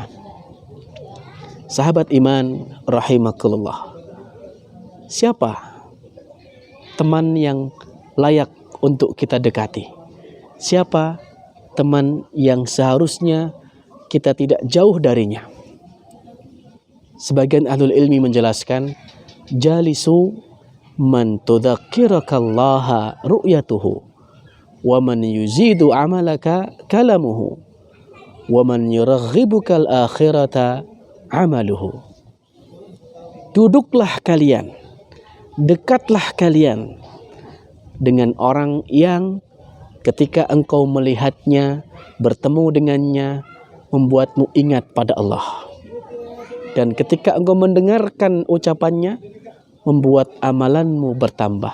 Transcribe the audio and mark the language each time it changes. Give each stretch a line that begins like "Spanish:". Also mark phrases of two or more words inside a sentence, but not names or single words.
Indonesian: Sahabat iman rahimakumullah, siapa teman yang layak untuk kita dekati? Siapa teman yang seharusnya kita tidak jauh darinya? Sebagian
Arabic: أهل العلم
Indonesian: menjelaskan,
Arabic: جالسوا من تذكركالله رؤيته ومن يزيد عملك كلامه ومن يرغبك الآخرة عمله.
Indonesian: Duduklah kalian, dekatlah kalian dengan orang yang ketika engkau melihatnya, bertemu dengannya, membuatmu ingat pada Allah. Dan ketika engkau mendengarkan ucapannya, membuat amalanmu bertambah.